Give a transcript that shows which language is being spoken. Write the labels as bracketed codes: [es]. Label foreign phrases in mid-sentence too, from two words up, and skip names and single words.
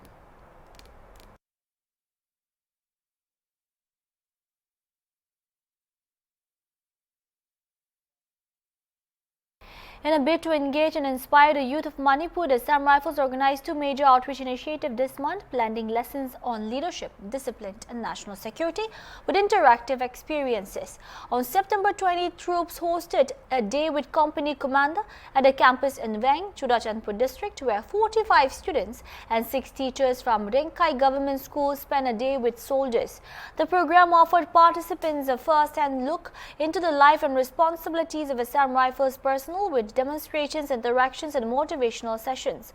[en] In a bid to engage and inspire the youth of Manipur, the Assam Rifles organized 2 major outreach initiatives this month, blending lessons on leadership, discipline and national security with interactive experiences. On September 20, troops hosted a day with company commander at a campus in Veng, Churachandpur district, where 45 students and 6 teachers from Renkai Government School spent a day with soldiers. The program offered participants a first-hand look into the life and responsibilities of Assam Rifles personnel with demonstrations, interactions and motivational sessions.